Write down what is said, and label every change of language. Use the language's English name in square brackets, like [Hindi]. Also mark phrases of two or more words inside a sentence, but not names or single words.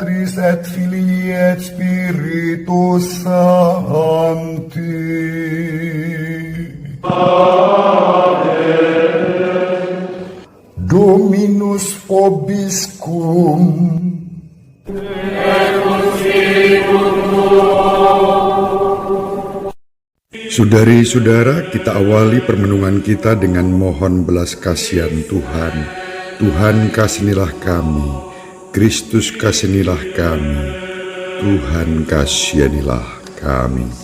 [Latin] Patris et Filii et Spiritus Sancti. Dominus vobiscum. [Indonesian] Saudari-saudara, kita awali permenungan kita dengan mohon belas kasihan Tuhan. Tuhan kasihanilah kami, Kristus kasihanilah kami, Tuhan kasihanilah kami.